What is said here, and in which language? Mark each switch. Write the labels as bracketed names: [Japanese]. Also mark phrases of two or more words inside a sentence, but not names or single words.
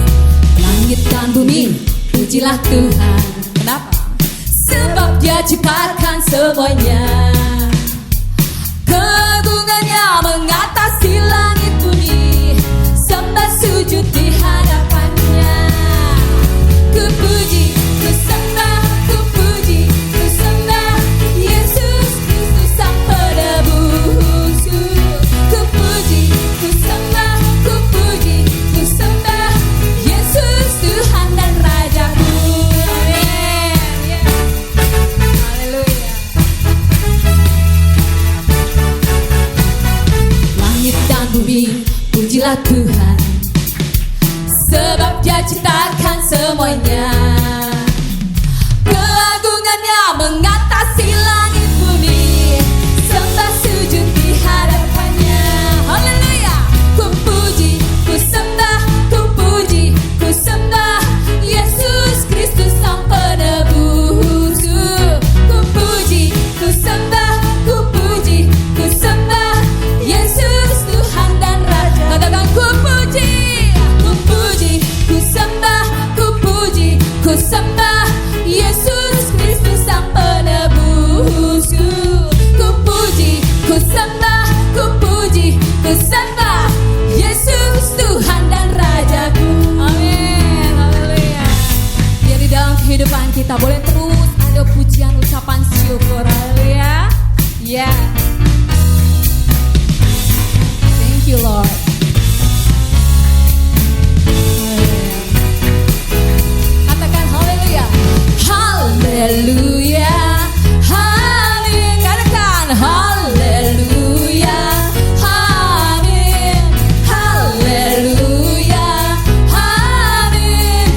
[Indonesian] Langit dan bumi, pujilah Tuhan. Kenapa? Sebab Dia ciptakan semuanya. Keagungannya mengatasi langit bumi, sembah sujud di hadapannya. Ku puji, ku sembah, ku puji, ku sembah Yesus Kristus Sang Penebusku. Ku puji, ku sembah, ku puji, ku sembah Yesus Tuhan dan Rajaku. Amin. Haleluya. Langit dan bumi, pujilah Tuhan, sebab Dia ciptakan semuanya. Keagungannya mengatasi langit bumi, sembah sujud di hadapannya. Haleluya. Ku puji, ku sembah, ku puji, ku sembah Yesus Kristus Sang Penebusku. Ku puji, ku sembah, ku puji, ku sembah Yesus Tuhan dan Raja. Katakan ku puji, ku puji, ku sembah, ku puji, ku sembah Yesus Kristus Sang Penebusku. Ku puji, ku sembah, ku puji, ku sembah Yesus Tuhan dan Rajaku. Amin. Haleluya. Biar di dalam kehidupan kita boleh terus ada pujian, ucapan syukur. Haleluya. [English] Yeah. Thank you Lord. [Indonesian] Haleluya. Katakan haleluya. Haleluya. Amin. Katakan haleluya. Amin. Haleluya. Amin.